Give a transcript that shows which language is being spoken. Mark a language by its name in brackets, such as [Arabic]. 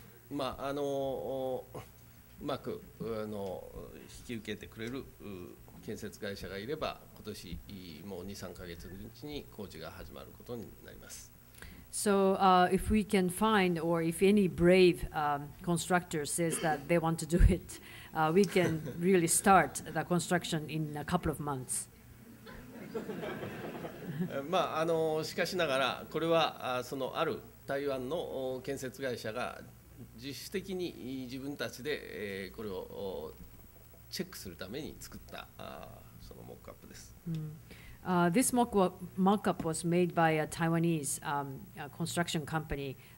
[Japanese] まあうまく引き受けてくれる建設会社がいれば、今年もう2、3ヶ月のうちに工事が始まることになります。 [English] So if we can find, or if any brave constructor says that they want to do it, we can really start the construction in a couple of months. [Japanese] まあしかしながらこれはそのある台湾の建設会社が自主的に自分たちでこれをチェックするために作ったそのモックアップです。 [English] This mock-up was made by a Taiwanese construction company.